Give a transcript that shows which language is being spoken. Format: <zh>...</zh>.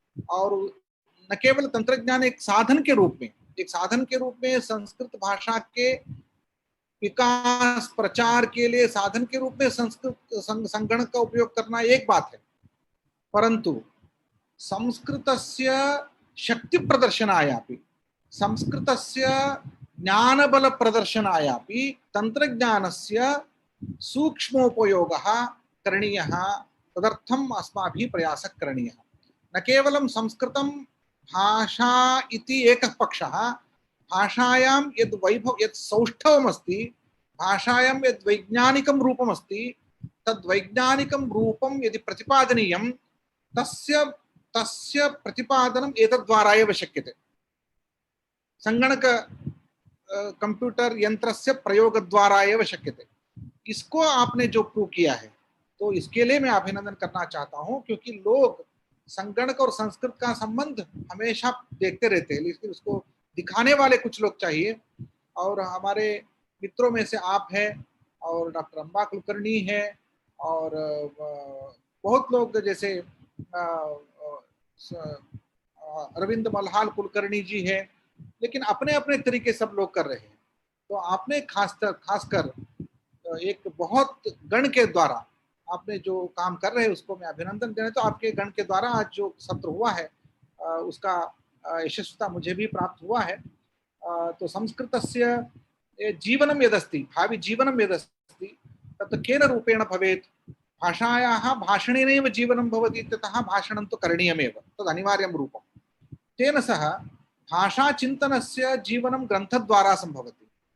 <hi>और न केवल तंत्रज्ञान एक साधन के रूप में संस्कृत भाषा के विकास प्रचार के लिए साधन के रूप में संस्कृत संगणक का उपयोग करना एक बात है,</hi> <sa>परंतु संस्कृतस्य शक्ति प्रदर्शनायापि संस्कृतस्य ज्ञानबल प्रदर्शनायापि तंत्रज्ञानस्य सूक्ष्मोपयोगः करणीयः। तदर्थम् अस्माभिः प्रयासः करणीयः। न केवलं संस्कृतं भाषा इति एकः पक्षः, भाषायां यद् वैभव यत् सौष्ठवमस्ति, भाषायां यद् वैज्ञानिकं रूपमस्ति, तद् वैज्ञानिकं रूपं यदि प्रतिपादनीयं तस्य प्रतिपादनम् एतद्द्वारा एव शक्यते। संगणक कंप्यूटर यंत्रस्य प्रयोगद्वारा एव शक्यते।</sa> <hi>इसको आपने जो प्रूव किया है, तो इसके लिए मैं अभिनंदन करना चाहता हूं, क्योंकि लोग संगणक और संस्कृत का संबंध हमेशा देखते रहते हैं, लेकिन उसको दिखाने वाले कुछ लोग चाहिए। और हमारे मित्रों में से आप हैं, और डॉक्टर अंबा कुलकर्णी है, और बहुत लोग जैसे अरविंद मल्हाल कुलकर्णी जी है, लेकिन अपने अपने तरीके सब लोग कर रहे हैं। तो आपने खासकर एक बहुत गण के द्वारा आपने जो काम कर रहे हैं उसको मैं अभिनंदन देना। तो आपके गण के द्वारा आज जो सत्र हुआ है उसका यशस्विता मुझे भी प्राप्त हुआ है।</hi> <sa>तो संस्कृतस्य जीवनं यदस्ति, भावी जीवनं यदस्ति तत् केन रूपेण भवेत्, भाषायाः भाषणेनैव जीवनं भवति इत्यतः भाषणं तु करणीयमेव, तद् अनिवार्यं रूपं। तेन सह भाषाचिन्तनस्य जीवनं ग्रन्थद्वारा सम्भवति।</sa>